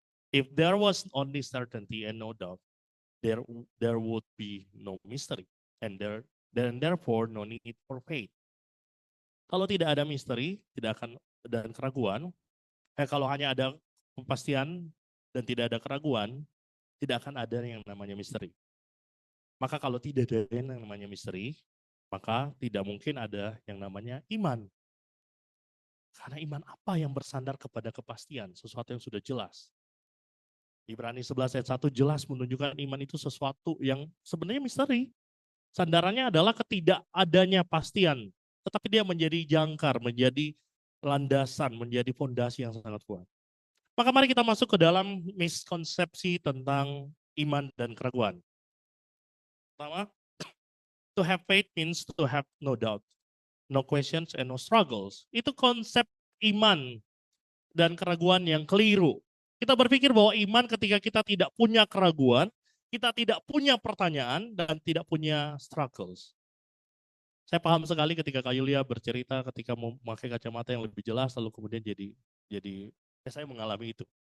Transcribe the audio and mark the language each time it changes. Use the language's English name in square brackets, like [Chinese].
[English] If there was only certainty and no doubt, there would be no mystery and therefore no need for faith. [Indonesian] Kalau tidak ada misteri, tidak akan dan keraguan. Kalau hanya ada kepastian dan tidak ada keraguan, tidak akan ada yang namanya misteri. Maka kalau tidak ada yang namanya misteri, maka tidak mungkin ada yang namanya iman. Karena iman apa yang bersandar kepada kepastian, sesuatu yang sudah jelas. Ibrani 11 ayat 1 jelas menunjukkan iman itu sesuatu yang sebenarnya misteri. Sandarannya adalah ketidakadanya pastian, tetapi dia menjadi jangkar, menjadi landasan, menjadi fondasi yang sangat kuat. Maka mari kita masuk ke dalam miskonsepsi tentang iman dan keraguan. [English] Pertama, to have faith means to have no doubt, no questions and no struggles. [Indonesian] Itu konsep iman dan keraguan yang keliru. Kita berpikir bahwa iman ketika kita tidak punya keraguan, kita tidak punya pertanyaan dan tidak punya struggles. Saya paham sekali ketika Kak Yulia bercerita ketika memakai kacamata yang lebih jelas lalu kemudian saya mengalami itu.